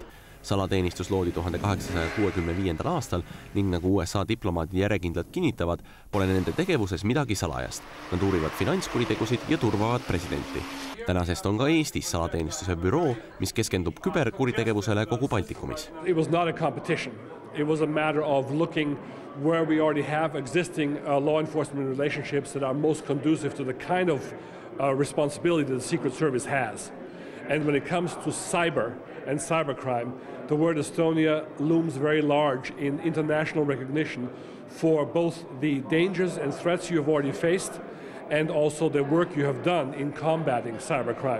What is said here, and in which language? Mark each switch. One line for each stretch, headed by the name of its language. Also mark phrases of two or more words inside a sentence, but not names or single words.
Estonian: Salateenistus loodi 1865. aastal ning nagu USA diplomaadid järjekindlalt kinnitavad, pole nende tegevuses midagi salajast. Nad uurivad finantskuritegusid ja turvavad presidenti. Tänasest on ka Eestis salateenistuse büroo, mis keskendub küberkuritegevusele kogu Baltikumis.
English: It was not a competition. It was a matter of looking where we already have existing law enforcement relationships that are most conducive to the kind of responsibility that the Secret Service has. And when it comes to cyber and cybercrime, the word Estonia looms very large in international recognition for both the dangers and threats you have already faced and also the work you have done in combating cybercrime.